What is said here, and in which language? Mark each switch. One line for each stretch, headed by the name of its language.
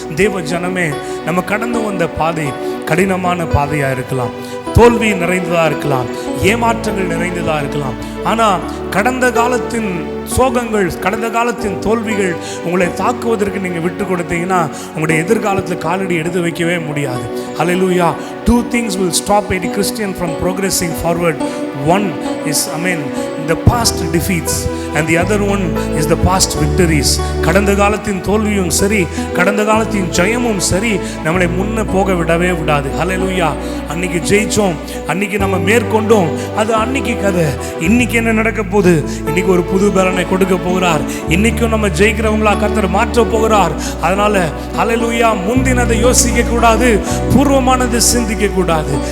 Tamil: தேவ ஜனமே, நம்ம கடந்து வந்த பாதை கடினமான பாதையா இருக்கலாம், தோல்வி நிறைந்ததா இருக்கலாம், ஏமாற்றங்கள் நிறைந்ததா இருக்கலாம். ஆனால் கடந்த காலத்தின் சோகங்கள், கடந்த காலத்தின் தோல்விகள் உங்களை தாக்குவதற்கு நீங்கள் விட்டு கொடுத்தீங்கன்னா உங்களுடைய எதிர்காலத்தில் காலடி எடுத்து வைக்கவே முடியாது. ஹல்லேலூயா.
English: Two things will stop any Christian from progressing forward. One is, the past defeats and the other one is the past victories.
Tamil: கடந்த காலத்தின் தோல்வியும் சரி, கடந்த காலத்தின் ஜெயமும் சரி, நம்மளை முன்ன போக விடவே விடாது. ஹல்லேலூயா. அன்னைக்கு ஜெயிச்சோம், அன்னைக்கு நம்ம மேற்கொண்டோம், அது அன்னைக்கு கதை. இன்னைக்கு என்ன நடக்க போகுது? இன்னைக்கு ஒரு புது பலனை கொடுக்க போகிறார். இன்னைக்கும் நம்ம ஜெயிக்கிறவங்களா கர்த்தர் மாற்ற போகிறார். அதனால ஹல்லேலூயா, முந்தினதை யோசிக்க கூடாது, பூர்வமானதை சிந்திக்க கூடாது.